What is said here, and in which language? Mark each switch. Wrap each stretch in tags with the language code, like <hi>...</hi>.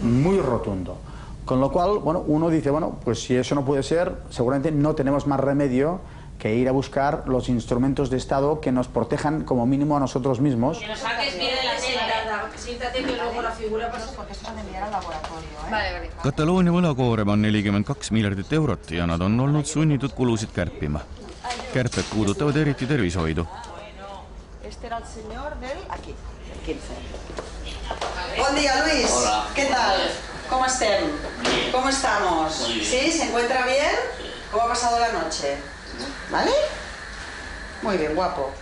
<es>Muy rotundo. Con lo cual, bueno, uno dice, bueno, pues si eso no puede ser, seguramente no tenemos más remedio que ir a buscar los instrumentos de Estado que nos protejan como mínimo a nosotros mismos. Que nos saques bien de la tela, siéntate que luego la figura pasa porque esto van a enviar al laboratorio. Vale.</es> <et>Kataloonia võlakoorem on 42 miljardit eurot ja nad on olnud sunnitud kulusid kärpima. Kärped puudutavad eriti tervishoidu.</et> <es>Este era el señor del aquí, el 15. Buen día, Luis. Hola. ¿Qué tal? ¿Cómo estem? ¿Cómo estamos? ¿Sí? ¿Se encuentra bien? ¿Cómo ha pasado la noche? ¿Vale? Muy bien, guapo.</es>